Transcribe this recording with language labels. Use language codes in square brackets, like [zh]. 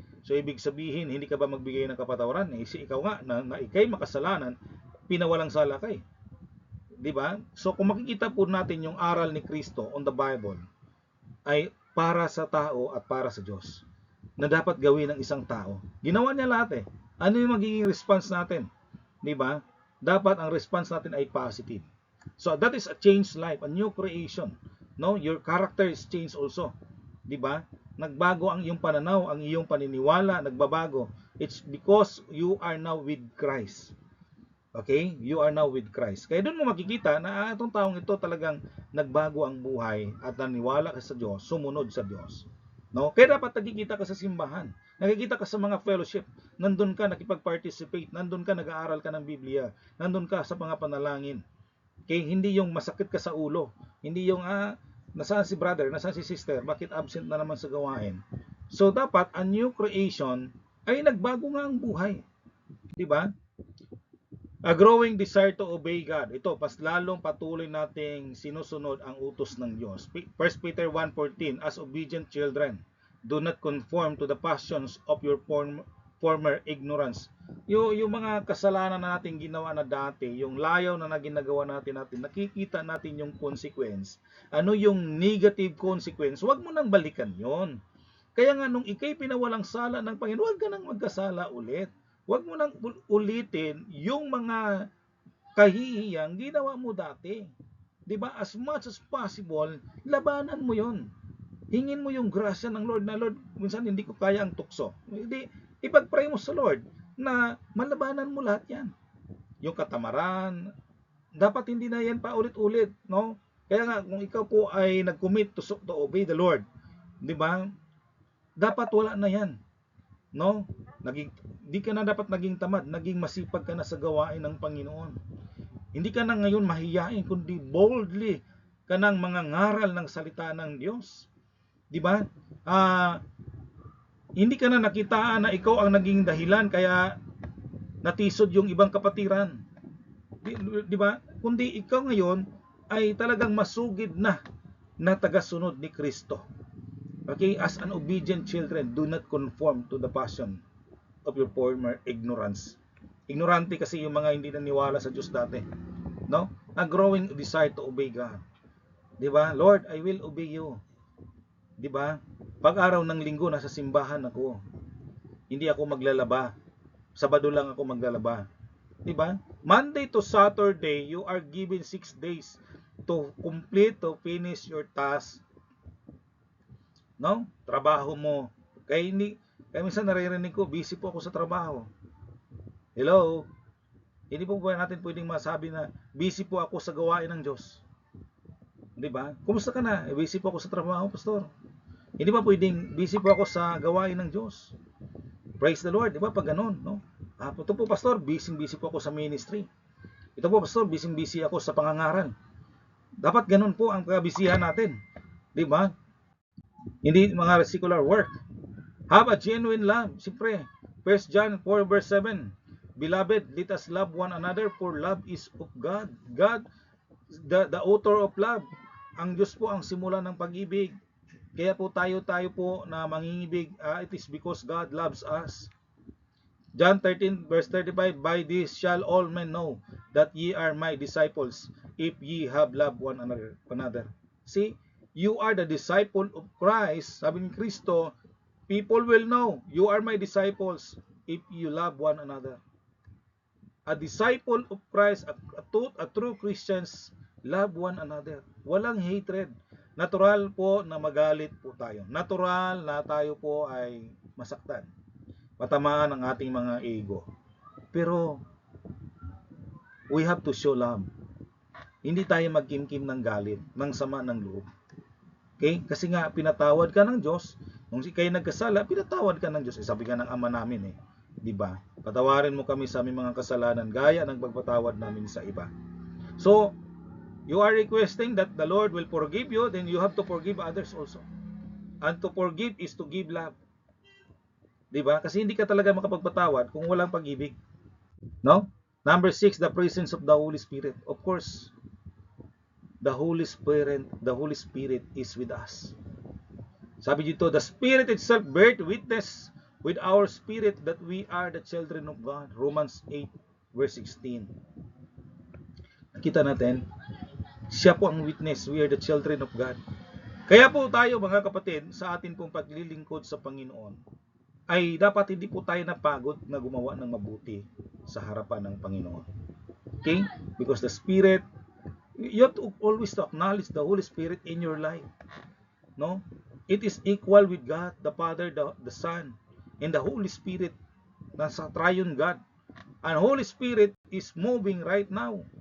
[tl] So ibig sabihin, hindi ka ba magbigay ng kapatawaran? Ikaw nga na ikay makasalanan, pinawalang sala ka eh. 'Di ba? So kung makikita po natin yung aral ni Kristo [en] on the Bible, [tl] ay para sa tao at para sa Diyos na dapat gawin ng isang tao. Ginawa niya lahat eh. Ano yung magiging response natin? 'Di ba? Dapat ang response natin ay positive. [en] So that is a changed life, a new creation. No, your character is changed also. [tl] 'Di ba? Nagbago ang iyong pananaw, ang iyong paniniwala, nagbabago. [en] It's because you are now with Christ. Okay? You are now with Christ. [tl] Kaya doon mo makikita na itong taong ito talagang nagbago ang buhay at naniwala ka sa Diyos, sumunod sa Diyos. No? Kaya dapat nakikita ka sa simbahan, nakikita ka sa mga fellowship, nandun ka nakipag-participate, nandun ka nag-aaral ka ng Biblia, nandun ka sa mga panalangin. Okay? Hindi yung masakit ka sa ulo, hindi yung nasaan si brother, nasaan si sister, bakit absent na naman sa gawain. So dapat a new creation ay nagbago nga ang buhay. 'Di ba? [en] A growing desire to obey God. [tl] Ito, pas lalong patuloy nating sinusunod ang utos ng Diyos. [en] 1 Peter 1:14, as obedient children, do not conform to the passions of your former ignorance. [tl] Yung mga kasalanan na natin ginawa na dati, yung layaw na ginagawa natin, nakikita natin yung consequence. Ano yung negative consequence? Huwag mo nang balikan yon. Kaya nga nung ikay pinawalang sala ng Panginoon, huwag ka nang magkasala ulit. Huwag mo nang ulitin yung mga kahihiyang ginawa mo dati. 'Di ba? [en] As much as possible, [tl] labanan mo 'yon. Hingin mo yung grasya ng Lord na, Lord, minsan hindi ko kaya ang tukso. Hindi, ipag-pray mo sa Lord na malabanan mo lahat 'yan. Yung katamaran, dapat hindi na 'yan pa ulit-ulit, no? Kaya nga kung ikaw po ay nag-commit [en] to obey the Lord, [tl] 'di ba? Dapat wala na 'yan, no? Di ka na dapat naging tamad, naging masipag ka na sa gawain ng Panginoon. Hindi ka na ngayon mahiyain, kundi boldly ka nang mangangaral ng salita ng Diyos. Di ba? Hindi ka na nakitaan na ikaw ang naging dahilan kaya natisod yung ibang kapatiran. Di ba? Kundi ikaw ngayon ay talagang masugid na tagasunod ni Kristo. [en] Okay, as an obedient children, do not conform to the passion of your former ignorance. [tl] Ignorante kasi yung mga hindi naniwala sa Diyos dati, no? [en] A growing desire to obey God. 'Di ba? Lord, I will obey you. 'Di ba? [tl] Pag araw ng linggo nasa simbahan ako. Hindi ako maglalaba. Sabado lang ako maglalaba. 'Di ba? [en] Monday to Saturday, you are given 6 days to finish your task. [tl] No? Trabaho mo. Kaya minsan naririnig ko, busy po ako sa trabaho. Hello? Hindi po ba natin pwedeng masabi na busy po ako sa gawain ng Diyos? Di ba? Kumusta ka na? Busy po ako sa trabaho, pastor. Hindi ba pwedeng busy po ako sa gawain ng Diyos? [en] Praise the Lord, [tl] di ba? Pag ganun, no? Ito po, pastor, busy po ako sa ministry. Ito po, pastor, busy ako sa pangangaral. Dapat ganun po ang kabisihan natin. [en] Di ba? [tl] Hindi mga [en] secular work. Have a genuine love. [tl] Siyempre, 1 John 4 verse 7. [en] Beloved, let us love one another, for love is of God. God, the author of love. [tl] Ang Diyos po ang simula ng pag-ibig. Kaya po tayo po na mangingibig, [en] it is because God loves us. John 13 verse 35, by this shall all men know that ye are my disciples, if ye have loved one another. See, you are the disciple of Christ. [tl] Sabi ni Kristo, [en] people will know you are my disciples if you love one another. A disciple of Christ, a true Christians, love one another. Walang hatred. [tl] Natural po na magalit po tayo. Natural na tayo po ay masaktan. Matamaan ang ating mga ego. [en] Pero, we have to show love. [tl] Hindi tayo magkimkim ng galit, ng sama ng loob. Okay? Kasi nga, pinatawad ka ng Diyos. Nung kayo nagkasala, pinatawad ka ng Diyos. Sabi nga ng Ama namin Diba? Patawarin mo kami sa aming mga kasalanan, gaya ng pagpatawad namin sa iba. [en] So, you are requesting that the Lord will forgive you, then you have to forgive others also. And to forgive is to give love. [tl] Diba? Kasi hindi ka talaga makapagpatawad kung walang pag-ibig. No? [en] Number 6, the presence of the Holy Spirit. Of course, the Holy Spirit is with us. [tl] Sabi dito, [en] the Spirit itself bears witness with our spirit that we are the children of God. Romans 8 verse 16. [tl] Nakita natin, siya po ang [en] witness, we are the children of God. [tl] Kaya po tayo mga kapatid, sa atin pong paglilingkod sa Panginoon, ay dapat hindi po tayo napagod na gumawa ng mabuti sa harapan ng Panginoon. Okay? [en] Because the Spirit, you have to always to acknowledge the Holy Spirit in your life. No? It is equal with God, the Father, the Son, and the Holy Spirit. Nasa triune God. And Holy Spirit is moving right now.